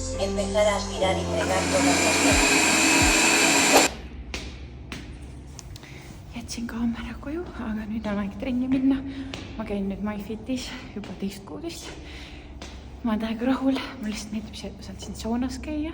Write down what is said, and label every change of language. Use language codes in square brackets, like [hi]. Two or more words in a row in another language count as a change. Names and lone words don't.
[es] empezar a aspirar y fregar todas las cosas. [et] Jätsin kaamera koju, aga nüüd on aeg trenni minna. Ma käin nüüd MyFitis juba teist kuudist. Ma olen täiega rahul, mul lihtsalt näitab see, et ma saan siin saunas käia.